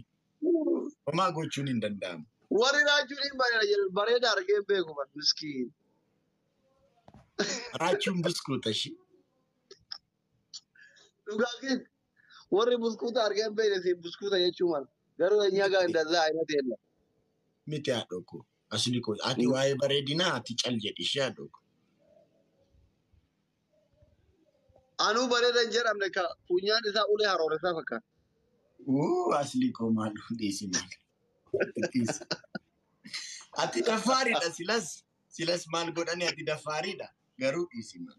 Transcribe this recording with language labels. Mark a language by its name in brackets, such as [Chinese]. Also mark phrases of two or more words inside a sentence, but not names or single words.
[Oromo] Homaa gochuun hin danda'amu. Warri raachuun hin bareeda argee beeku bar miskiin. Raachuun buskuuta ishee. Dhugaa keessa warri buskuuta argee beekne si buskuuta jechuu mala. Garuu nyaga [Amharic] እንደዛ አይነት የለም። [Oromo] Miti haadha koo asli koo ati waa'ee bareedinaa ati cal jedhi ishee haadha koo. Anuu bareeda hin jedhamne ka funyaan isaa ulee harooresaa fakkaata. Asli koo maal dhiisi maal. Ati daffaariidha silas maal godhani ati daffaariidha garuu dhiisi maal.